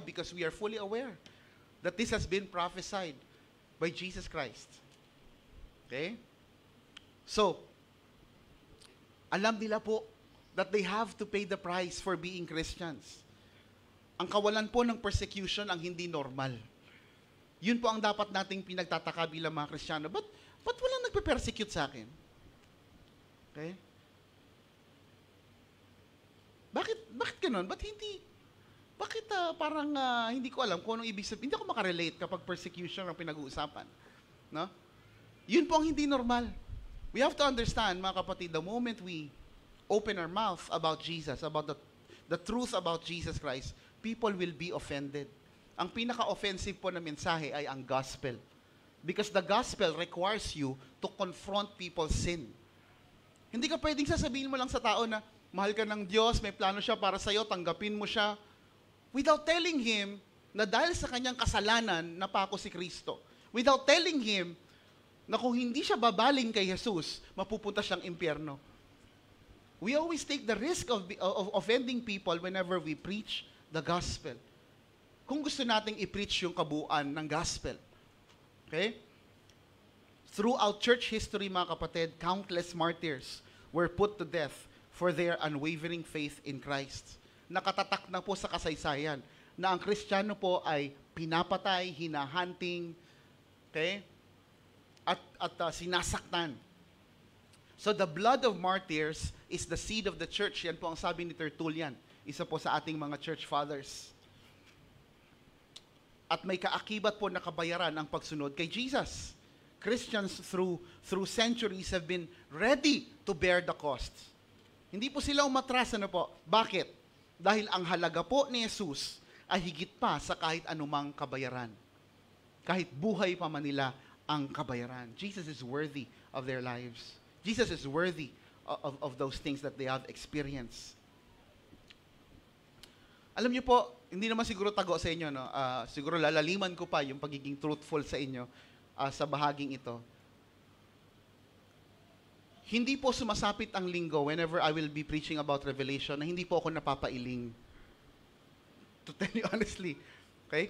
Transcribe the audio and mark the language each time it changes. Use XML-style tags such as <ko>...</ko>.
<en>Because we are fully aware that this has been prophesied by Jesus Christ. Okay? So,</en> <tl>alam nila po</tl> <en>that they have to pay the price for being Christians.</en> <tl>Ang kawalan po ng persecution ang hindi normal. Yun po ang dapat nating pinagtataka bilang mga Kristiyano. Ba't walang nagpe-persecute sa akin? Okay? Bakit ganun? Bakit parang hindi ko alam kung anong ibig sabihin? Hindi ako makarelate kapag persecution ang pinag-uusapan. No? Yun po ang hindi normal.</tl> <en>We have to understand,</en> <tl>mga kapatid,</tl> <en>the moment we open our mouth about Jesus, about the truth about Jesus Christ, people will be offended.</en> <tl>Ang pinaka-offensive po na mensahe ay ang gospel.</tl> <en>Because the gospel requires you to confront people's sin.</en> <tl>Hindi ka pwedeng sasabihin mo lang sa tao na, mahal ka ng Diyos, may plano siya para sa'yo, tanggapin mo siya,</tl> <en>without telling him</en> <tl>na dahil sa kanyang kasalanan, napako si Kristo.</tl> <en>Without telling him</en> <tl>na kung hindi siya babaling kay Jesus, mapupunta siyang impyerno.</tl> <en>We always take the risk of offending people whenever we preach the gospel.</en> <tl>Kung gusto nating i-preach yung kabuuan ng gospel. Okay?</tl> <en>Throughout church history,</en> <tl>mga kapatid,</tl> <en>countless martyrs were put to death for their unwavering faith in Christ.</en> <tl>Nakatatak na po sa kasaysayan na ang Kristiyano po ay pinapatay, hinahunting, okay? At sinasaktan.</tl> <en>So the blood of martyrs is the seed of the church.</en> <tl>Yan po ang sabi ni Tertullian, isa po sa ating mga church fathers. at may kaakibat po na kabayaran ang pagsunod kay Jesus.</tl> <en>Christians through centuries have been ready to bear the cost.</en> <tl>Hindi po sila umatras, ano po? Bakit? Dahil ang halaga po ni Jesus ay higit pa sa kahit anumang kabayaran. Kahit buhay pa man nila ang kabayaran.</tl> <en>Jesus is worthy of their lives. Jesus is worthy of those things that they have experienced.</en> <tl>Alam niyo po, hindi naman siguro tago sa inyo, no? Siguro lalaliman ko pa yung pagiging truthful sa inyo sa bahaging ito. Hindi po sumasapit ang linggo</tl> <en>whenever I will be preaching about Revelation</en> <tl>na hindi po ako napapailing.</tl> <en>To tell you honestly. Okay?</en>